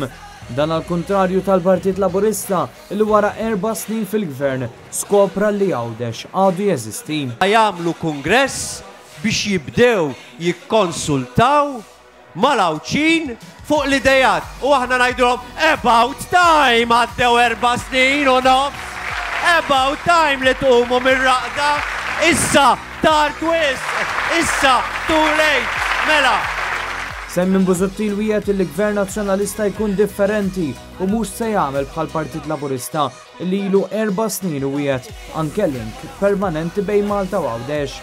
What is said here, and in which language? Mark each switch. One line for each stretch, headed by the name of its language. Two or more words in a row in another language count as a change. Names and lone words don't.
Maltese: Dan għal-kontrarju tal-Partit Laburista li wara 4 snin fil-gvern skopra li Għawdex għadu jeżisti. Jagħmlu kongress biex jibdew jikkonsultaw mal-Lawċin fuq l-idejat u aħna ngħidulhom
English: about time
Maltese: għaddew 4 snin u nofs.
English: About time
Maltese: li tqumu mir-raqda. Issa tard wisq, issa
English: too late.
Maltese: Mela. Simon Busuttil wieħed il-Gvern Nazzjonalista jkun differenti u mhux se jagħmel bħal Partit Laburista li ilu 4 snin u wieħed anke link permanenti bejn Malta u Għawdex.